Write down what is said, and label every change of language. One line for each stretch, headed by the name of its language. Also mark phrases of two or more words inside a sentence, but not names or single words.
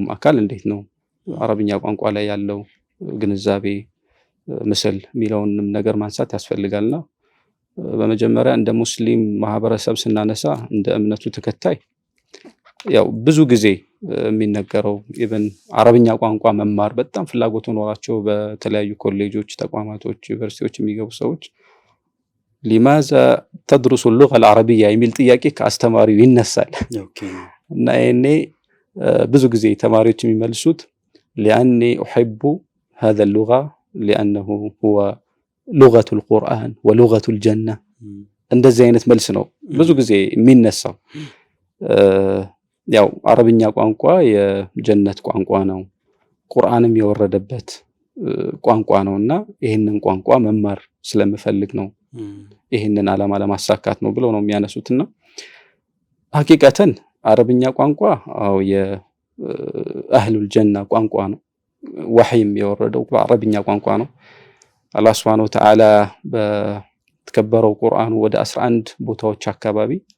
Amharic: አካል እንዴት ነው አረብኛ ቋንቋ ላይ ያለው ግንዛቤ ምስል የሚለውንም ነገር ማንሳት ያስፈልጋልና በመጀመሪያ እንደ ሙስሊም ማህበረሰብ ስናነሳ እንደ እምነቱ ተከታይ ያው ብዙ ጊዜ የሚነገረው ኢቭን አረብኛ ቋንቋ መማር በጣም ፍላጎት ኖራቸው በተለያዩ ኮሌጆች፣ ተቋማቶች፣ ዩኒቨርሲቲዎች የሚገቡ ሰዎች
Arabic: لماذا تدرس اللغة العربية
Amharic: የሚል ጥያቄ ከአስተማሪው ይነሳል። እና እኔ ብዙ ጊዜ ተማሪዎች የሚመልሱት
Arabic: لأني أحب هذا اللغة لأنه هو لغة القرآن ولغة الجنة
Amharic: እንደዚህ አይነት መልስ ነው ብዙ ጊዜ የሚነሳው። ያው አረብኛ ቋንቋ የጀነት ቋንቋ ነው፣ ቁርአንም የወረደበት ቋንቋ ነውና ይሄንን ቋንቋ መማር ስለምፈልግ ነው፣ ይሄንን ዓላማ ለማሳካት ነው ብለው ነው የሚያነሱትና ሐቂቀተን አረብኛ ቋንቋ የአህሉል ጀና ቋንቋ ነው። ወህይም የወረደው በአረብኛ ቋንቋ ነው። አላህ
Arabic: سبحانه وتعالى
Amharic: በተከበረው ቁርአኑ ወደ 11 ቦታዎች አካባቢ